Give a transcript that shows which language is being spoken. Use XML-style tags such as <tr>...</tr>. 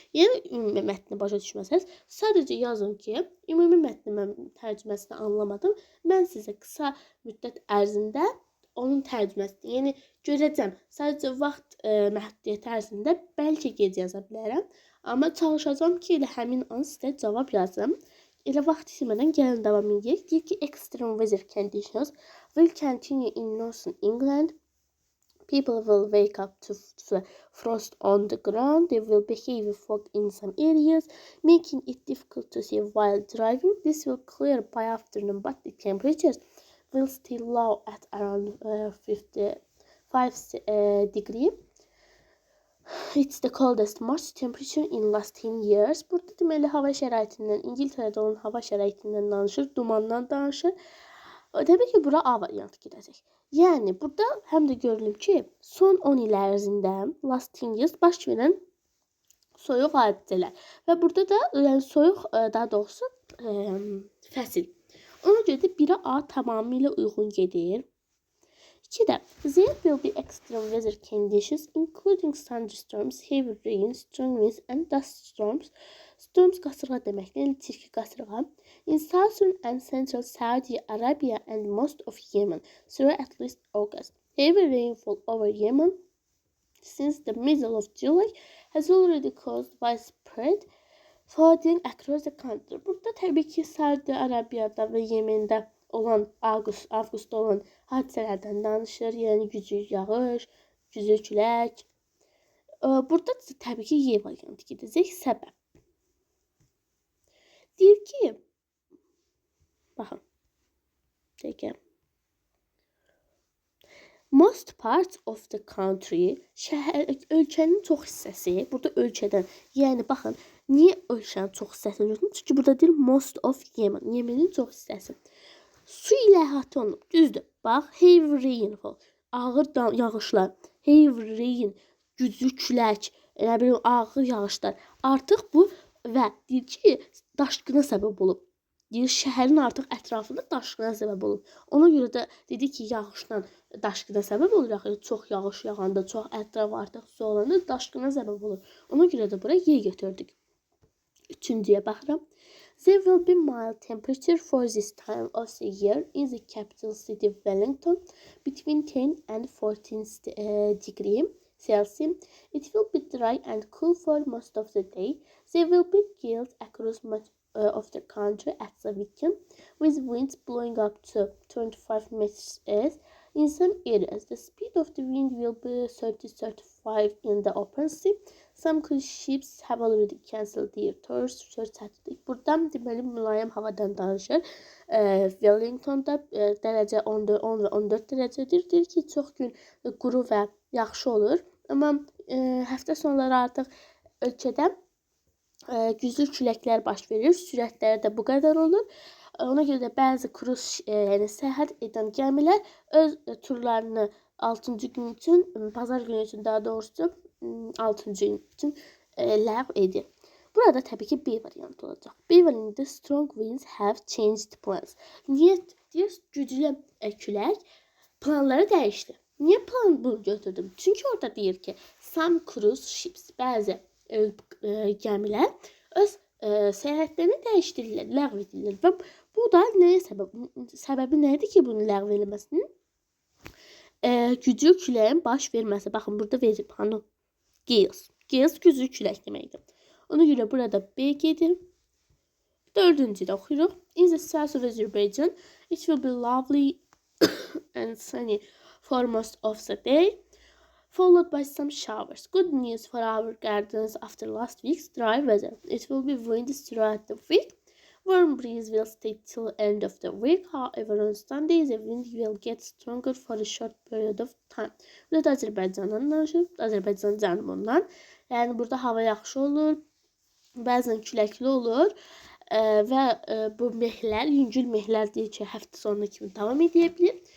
<az>Yəni, ümumi mətni başa düşməsəz, sadəcə yazın ki, ümumi mətni mən tərcüməsini anlamadım. Mən sizə qısa müddət ərzində onun tərcüməsini, yəni görəcəm. Sadəcə vaxt məhdudiyyəti ərzində bəlkə gec yaza bilərəm. Amma çalışacağım ki, elə həmin an sizə cavab yazım. Elə vaxt itirmədən gəlin davam edək. Deyir ki,</az> <en>extreme weather conditions will continue in northern England. People will wake up to frost on the ground. There will be heavy fog in some areas, making it difficult to see while driving. This will clear by afternoon, but the temperatures will still low at around 55 degrees. It's the coldest March temperature in last 10 years.</en> <az>Burada deməli hava şəraitindən, İngiltərədə olan hava şəraitindən danışır, dumandan danışır. Təbii ki, bura A variantı gedəcək. Yəni burada həm də görülür ki, son 10 il ərzində</az> <en>last 10 years</en> <az>baş verən soyuq hadisələr və burada da yəni soyuq daha doğrusu fəsil. Ona görə də 1-ə A tamamilə uyğun gedir.</az> <en>2-də there will be extreme weather conditions including thunderstorms, heavy rain, strong winds and dust storms.</en> <az>Storms qasırğa deməkdir, yəni çirkli qasırğa.</az> <en>In southern and central Saudi Arabia and most of Yemen through at least August. Heavy rainfall over Yemen since the middle of July has already caused widespread flooding across the country.</en> <az>Burada təbii ki, Saudi Arabiyada və Yemendə olan avqustda olan hadisələrdən danışır. Yəni güclü yağış, güclü külək. Burada təbii ki, Y variantı gedəcək. Səbəb. Deyir ki, baxın. Dəqiqə.</az> <en>Most parts of the country,</en> <az>ölkənin çox hissəsi, burada ölkədən, yəni baxın, niyə ölkənin çox hissəsini götürürəm? Çünki burada deyir</az> <en>most of Yemen,</en> <az>Yemenin çox hissəsi. Su ilə əhatə olunub, düzdür. Bax,</az> <en>heavy rainfall,</en> <az>ağır yağışlar,</az> <en>heavy rain,</en> <az>güclü külək, nə bilim, ağır yağışlar. Artıq bu və deyir ki, daşqına səbəb olub. Deyir, şəhərin artıq ətrafında daşqına səbəb olub. Ona görə də dedi ki, yağışdan daşqına səbəb olur. Axı çox yağış yağanda, çox ətraf artıq su olanda daşqına səbəb olur. Ona görə də bura Y götürdük. Üçüncüyə baxıram.</az> <en>There will be mild temperature for this time of the year in the capital city Wellington between 10 and 14 degrees Celsius. It will be dry and cool for most of the day. There will be gales across much of the country at the weekend with winds blowing up to 25 meters in some areas. The speed of the wind will be 30-35 in the open sea. Some cruise ships have already cancelled their tours for Saturday.</en> <az>Buradan deməli mülayim havadan danışır. Wellingtonda dərəcə 10 və 14 dərəcədir. Deyir ki, çox gün quru və yaxşı olur. Amma həftə sonları artıq ölkədə güclü küləklər baş verir. Sürətləri də bu qədər olur. Ona görə də bəzi kruz, yəni səyahət edən gəmilər öz turlarını 6-cı gün üçün, bazar günü üçün daha doğrusu 6-cı gün üçün ləğv edir. Burada təbii ki, B variantı olacaq. B variantında</az> <en>strong winds have changed plans.</en> <az>Niyə deyir, güclü külək planları dəyişdi. Niyə plan bunu götürdüm? Çünki orada deyir ki,</az> <en>some cruise ships,</en> <az>bəzi gəmilər öz səyahətlərini dəyişdirirlər, ləğv edirlər və bu da nəyə səbəb? Səbəbi nədir ki, bunu ləğv eləməsinin? Güclü küləyin baş verməsi. Baxın, burada verib hanı? Gales. Gales güclü külək deməkdir. Ona görə burada B gedir. Dördüncüdə oxuyuruq. In the south of Azerbaijan, it will be lovely and sunny for most of the day, followed by some showers. Good news for our gardens after last week's dry weather. It will be windy throughout the week. Warm breeze will stay till end of the week. However, on Sunday, the wind will get stronger for a short period of time. Burada Azərbaycandan danışır, Azərbaycan cənumundan. Yəni burada hava yaxşı olur, bəzən küləkli olur və bu mehlər, yüngül mehlər deyir ki, həftə sonuna kimi davam edə bilir.</az>